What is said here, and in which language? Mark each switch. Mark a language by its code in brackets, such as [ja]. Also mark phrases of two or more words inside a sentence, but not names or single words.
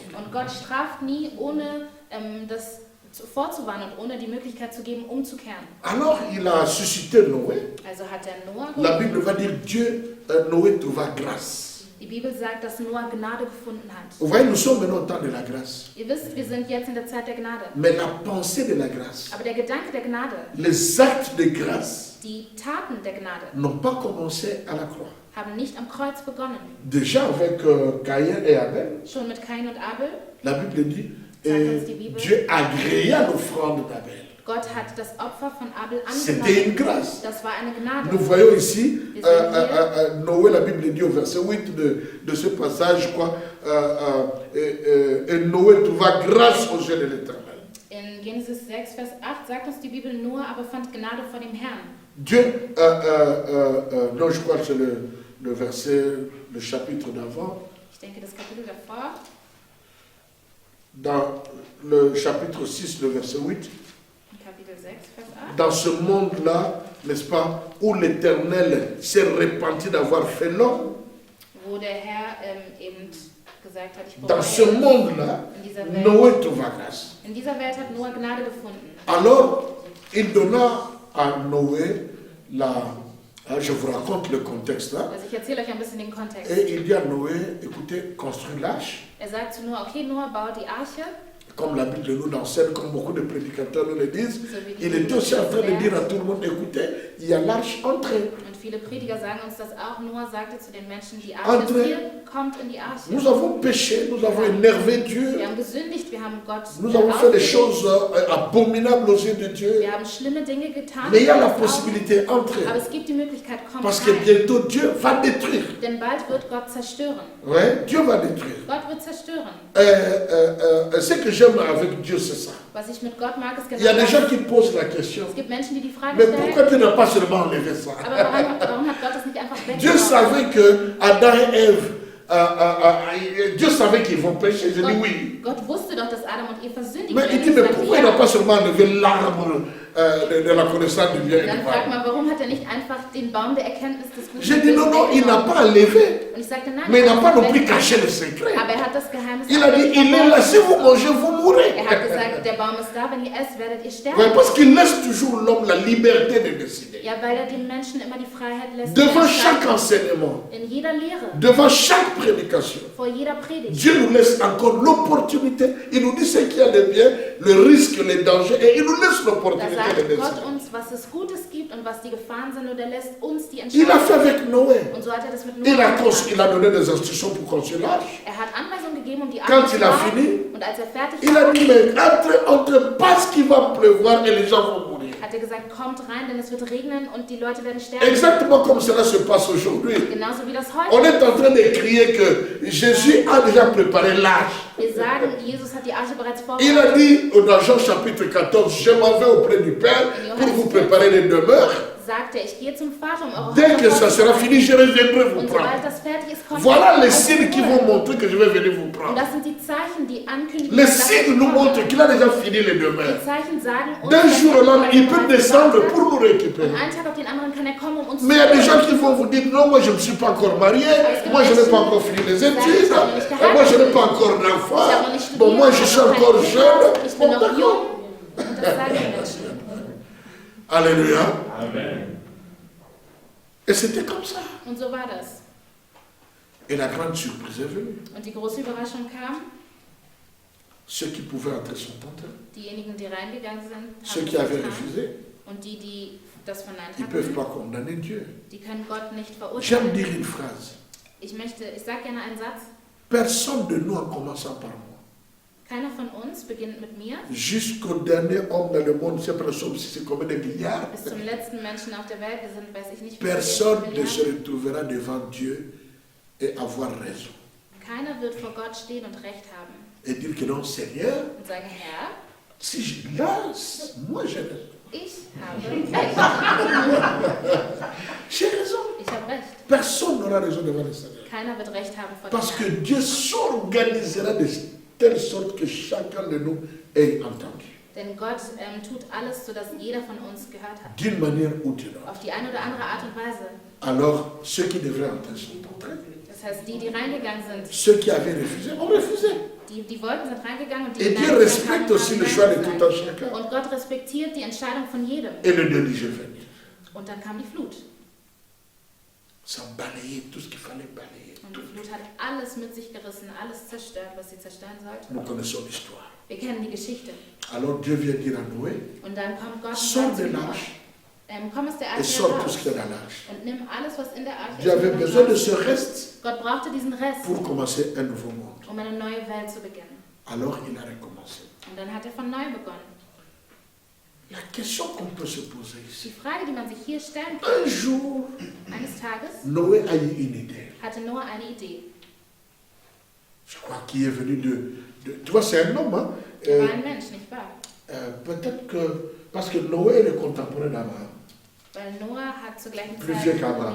[de] und Gott straft nie, ohne das vorzuwarnen und ohne die Möglichkeit zu geben, umzukehren. [fr] Alors il a suscité Noé. [de] Also hat er Noah [fr] La [de] gerufen. [fr] Bible va dire Dieu, Noé trouva grâce. [de] Die Bibel sagt, dass Noah Gnade gefunden hat. [fr] Vous voyez, nous sommes maintenant au temps de la grâce. [de] Ihr wisst, wir sind jetzt in der Zeit der Gnade. [fr] Mais la pensée de la grâce, [de] Aber der Gedanke der Gnade, [fr] les actes de grâce [de] die Taten der Gnade, [fr] n'ont pas commencé à la croix. [de] haben nicht am Kreuz begonnen. [fr] Déjà avec Caïn et Abel, [de] Schon mit Kain und Abel. [fr] la Bible dit, Bible. Dieu agréa l'offrande d'Abel. [de] Gott hat das Opfer von Abel [fr] C'était une [de] angenommen. [fr] grâce. [de] Das war eine Gnade. [fr] Nous voyons ici, Les Évangiles. Noé, la Bible dit au verset 8 de ce passage, je crois, et Noé trouva grâce aux yeux de l'Éternel. [de] In Genesis 6, Vers 8 sagt uns die Bibel, Noah aber fand Gnade vor dem Herrn. [fr] Dieu, non, je crois que c'est le verset, le chapitre d'avant, [de] Ich denke, das Kapitel davor, [fr] dans le chapitre 6, le verset 8, [de] in Kapitel 6, Vers 8. [fr] dans ce monde-là, n'est-ce pas, où l'Éternel s'est repenti d'avoir fait l'homme, [de] Wo der Herr eben gesagt hat, ich [fr] dans ce [de] bereue [fr] monde-là, [de] in dieser Welt. [fr] Noé trouva grâce. [de] In dieser Welt hat Noah Gnade gefunden. [fr] Alors, il donna à Noé je vous raconte le contexte là, [de] Also ich erzähle euch ein bisschen den Kontext. [fr] et il dit à Noé, écoutez, construis l'arche, [de] Er sagt zu Noah, okay, Noah, bau die Arche. [fr] comme la Bible nous l'enseigne, comme beaucoup de prédicateurs nous le disent. [de] So wie die [fr] Il était [de] Bibel [fr] aussi en train de [de] lehrt. [fr] dire à tout le monde, écoutez, il y a l'arche, entrez. [de] Und viele Prediger sagen uns das auch. Noah sagte zu den Menschen, die Arche ist [fr] Entre. [de] hier, kommt in die Arche. [fr] Nous avons péché, nous avons énervé Dieu, [de] Wir haben gesündigt, wir haben Gott [fr] nous avons fait des [de] aufgelegt. [fr] choses abominables aux yeux de Dieu. [de] Wir haben schlimme Dinge getan. [fr] Mais il y a la [de] Gottes Augen. [fr] possibilité, entrez. [de] Aber es gibt die Möglichkeit, kommt [fr] Parce que [de] rein. [fr] bientôt Dieu va détruire. [de] Denn bald wird Gott zerstören. [fr] Ouais, Dieu va détruire. [de] Gott wird zerstören. [fr] Ce que j'aime avec Dieu, c'est ça. [de] Was ich mit Gott mag, ist [fr] Il y a [de] genau [fr] des gens [de] das. [fr] qui posent la question, [de] Es gibt Menschen, die die Frage [fr] mais pourquoi [de] stellen, [fr] Dieu n'a pas seulement enlevé ça? [de] aber warum hat Gott das nicht einfach [fr] Dieu [de] weggenommen? [fr] savait que Adam et Ève, Dieu savait qu'ils vont pécher. Je dis oui. [de] Gott wusste doch, dass Adam und Eva sündigen [fr] Mais il [de] werden. [fr] dit, [de] Ich [fr] mais [de] sagte, [fr] pourquoi il n'a [de] ja. [fr] pas seulement enlevé l'arbre de la connaissance du bien et [de] Dann [fr] du [de] fragt [fr] mal? [de] man, warum hat er nicht einfach den Baum der Erkenntnis des Guten [fr] J'ai [de] und [fr] dit [de] Bösen [fr] non, non, il n'a [de] weggenommen? [fr] pas enlevé, [de] Und ich sagte, nein, [fr] mais il [de] er [fr] n'a [de] hat [fr] pas [de] es [fr] non plus [de] nicht [fr] caché le [de] weggenommen. [fr] secret. [de] Aber er hat das Geheimnis [fr] Il a dit, [de] nicht [fr] il est là, [de] verborgen. [fr] si vous mangez, vous mourrez. [de] Er hat gesagt, der Baum ist da, wenn ihr esst, werdet ihr [fr] Ouais, [de] sterben. [fr] parce qu'il laisse toujours l'homme la liberté de décider. [de] Ja, weil er dem Menschen immer die Freiheit lässt. [fr] Devant [de] zu [fr] chaque [de] entscheiden. [fr] enseignement, [de] In jeder Lehre, [fr] devant chaque prédication, [de] vor jeder Predigt. [fr] Dieu nous laisse encore l'opportunité. Il nous dit ce qu'il y a de bien, le risque, les dangers, et il nous laisse [de] Da [fr] l'opportunité de [de] sagt [fr] décider. [de] Gott uns, was es Gutes gibt und was die Gefahren sind, und er lässt uns die [fr] Il a fait [de] Entscheidung. [fr] avec Noé. [de] Und so hat er das mit [fr] Il [de] Noah [fr] a [de] gemacht. [fr] donné des instructions pour construire l'arche. [de] Er hat Anweisungen gegeben, um die [fr] Quand [de] Arche zu [fr] il a [de] bauen. [fr] fini, [de] Und als er fertig [fr] il a [de] war, [fr] dit, mais entre parce qu'il va pleuvoir et les gens vont mourir. [de] hat er gesagt, kommt rein, denn es wird regnen und die Leute werden sterben. [fr] Exactement comme cela se passe aujourd'hui. [de] Genauso wie das [fr] On [de] heute. [fr] est en train de crier que Jésus a déjà préparé l'arche. [de] Wir sagen, Jesus hat die Arche bereits [fr] Il a [de] vorbereitet. [fr] dit dans Jean chapitre 14, je m'en vais auprès du Père pour vous préparer des demeures. [de] Sagt er, ich gehe zum Vater, um eure [fr] Dès que [de] Häuser [fr] ça sera [de] vorzubereiten. [fr] fini, je reviendrai vous [de] Und [fr] prendre. [de] sobald das fertig ist, kommt [fr] Voilà [de] er [fr] les [de] euch [fr] signes qui [de] holen. [fr] vont montrer que je vais venir vous [de] Und [fr] prendre. [de] das sind die Zeichen, die ankündigen, [fr] Les [de] dass [fr] signes [de] ich [fr] nous [de] komme. [fr] montrent qu'il a déjà fini les demeures. [de] Die Zeichen sagen uns, [fr] D'un [de] dass [fr] jour [de] er [fr] au lendemain, il peut [de] bereits [fr] descendre [de] gebaut hat. [fr] pour nous récupérer. [de] Und einen Tag auf den anderen kann er kommen, um uns [fr] Mais il y a des gens [de] holen. [fr] qui vont vous dire, non, moi je ne suis pas encore marié, moi je n'ai pas encore fini les études, moi je n'ai pas encore d'enfant, bon moi je suis encore jeune. [de] Ich bin [fr] Bon, [de] noch [fr] d'accord. [de] jung. Und das sagen die Menschen. [fr] Alléluia. Amen. Et c'était comme ça. [de] Und so war das. [fr] Et la grande surprise est venue. [de] Und die große Überraschung kam, [fr] Ceux qui pouvaient entrer sont entrés. [de] diejenigen, die reingegangen sind, [fr] Ceux [de] haben [fr] qui [de] es [fr] avaient [de] getan. [fr] refusé, [de] Und die, die das verneint [fr] ils ne peuvent [de] hatten, [fr] pas condamner Dieu. [de] die können Gott nicht [fr] J'aime [de] verurteilen. [fr] dire une phrase. [de] Ich sage gerne einen Satz. [fr] Personne de nous en commençant par moi. [de] Keiner von uns beginnt mit mir. [fr] Jusqu'au dernier homme dans le monde, c'est personne si c'est combien de milliards. [de] Bis zum letzten Menschen auf der Welt, wir sind, weiß ich nicht, wie viele [fr] Personne ne se [de] Milliarden. [fr] retrouvera devant Dieu et avoir raison. [de] Keiner wird vor Gott stehen und Recht haben [fr] Et dire que non, Seigneur, [de] und sagen, Herr, [fr] si je lance, moi j'ai raison. [de] ich habe Recht. [fr] J'ai raison. [de] Ich habe Recht. [fr] Personne n'aura raison devant le Seigneur. [de] Keiner wird Recht haben vor [fr] Parce [de] dem [fr] que [de] Herrn. [fr] Dieu s'organisera de telle sorte que chacun de nous ait entendu. [de] Denn Gott tut alles, sodass jeder von uns gehört hat. [fr] D'une manière ou d'une autre. [de] Auf die eine oder andere Art und Weise. [fr] Alors, ceux qui devraient entrer sont entrés. [de] Das heißt, die, die reingegangen sind, [fr] Ceux qui avaient refusé ont refusé. [de] die wollten, sind reingegangen und die [fr] Et Dieu [de] hineingegangen [fr] respecte [de] haben, [fr] aussi [de] haben [fr] le choix de [de] Nein [fr] tout un [de] gesagt. [fr] chacun. [de] Und Gott respektiert die Entscheidung von jedem. [fr] Et le Dieu dit, je vais venir. [de] Und dann kam die Flut. [fr] Ça balayait tout ce qu'il fallait balayer. [de] Und die Flut hat alles mit sich gerissen, alles zerstört, was sie zerstören sollte. [fr] Nous connaissons l'histoire. [de] Wir kennen die Geschichte. [fr] Alors Dieu vient dire à Noé, [de] Und dann kommt Gott und [fr] sors [de] sagt [fr] de [de] zu Noah, [fr] l'arche [de] komm aus der [fr] et [de] Arche [fr] sors tout [de] heraus [fr] ce qui est dans l'arche. [de] und nimm alles, was in der Arche [fr] Dieu avait [de] ist. [fr] besoin de ce reste [de] Gott brauchte diesen Rest, [fr] pour commencer un nouveau monde. [de] um eine neue Welt zu beginnen. [fr] Alors il a recommencé. [de] Und dann hat er von neu begonnen. [fr] La question qu'on peut se poser [de] Die [fr] ici. [de] Frage, die man sich hier stellen kann, [fr] Un jour, [de] eines Tages [fr] Noé a eu une idée. [de] hatte Noah eine Idee. [fr] Je crois qu'il est venu tu vois, c'est un homme. Hein? [de] Er war ein Mensch, nicht wahr? [fr] Peut-être que, parce que Noé est le contemporain d'Abraham. [de] Weil Noah hat zur gleichen [fr] Plus [de] Zeit, [fr] vieux qu'Abraham.